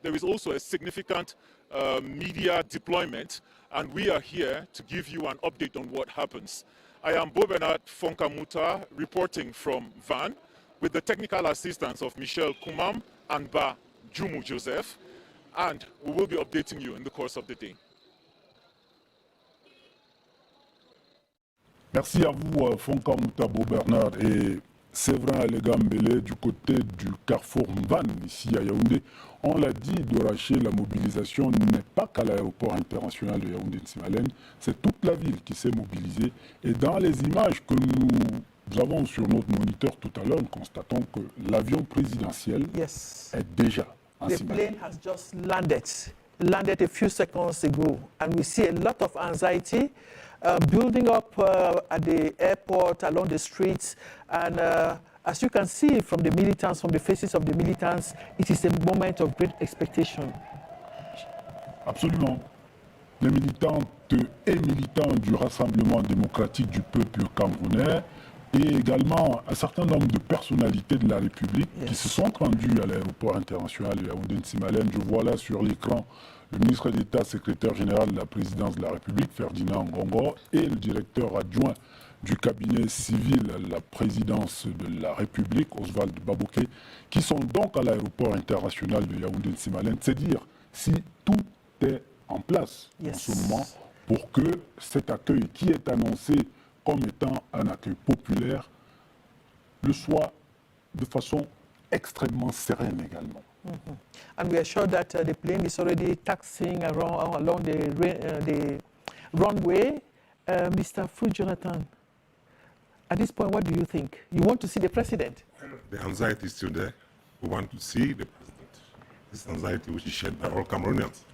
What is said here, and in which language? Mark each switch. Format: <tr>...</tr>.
<en>There is also a significant media deployment, and we are here to give you an update on what happens. I am Bobenat Fonkamuta reporting from Van with the technical assistance of Michel Koumam and Ba Jumu Joseph, and we will be updating you in the course of the day.</en> <fr>Merci à vous, Fonka Moutabo Bernard et Séverin Alegambele du côté du carrefour Mvan, ici à Yaoundé. On l'a dit, Doraché, la mobilisation n'est pas qu'à l'aéroport international de Yaoundé-Nsimalen, c'est toute la ville qui s'est mobilisée. Et dans les images que nous avons sur notre moniteur tout à l'heure, nous constatons que l'avion présidentiel est déjà en Nsimalen.</fr> <en>The plane has just landed a few seconds ago, and we see a lot of anxiety building up at the airport, along the streets, and as you can see from the militants, from the faces of the militants, it is a moment of great expectation.</en> <fr>Absolument. les militantes et militants du Rassemblement démocratique du peuple camerounais et également un certain nombre de personnalités de la République qui se sont rendues à l'aéroport international de Yaoundé-Nsimalen. Je vois là sur l'écran le ministre d'État, secrétaire général de la présidence de la République, Ferdinand Ngongo, et le directeur adjoint du cabinet civil à la présidence de la République, Oswald Babouké, qui sont donc à l'aéroport international de Yaoundé-Nsimalen. C'est dire si tout est en place en ce moment pour que cet accueil qui est annoncé comme étant un accueil populaire le soit de façon extrêmement sereine également.</fr> <en>And we are sure that the plane is already taxiing along the runway. Mr. Fu Jonathan, at this point, what do you think? You want to see the president? The anxiety is still there. We want to see the president. This anxiety which is shared by all Cameroonians.</en>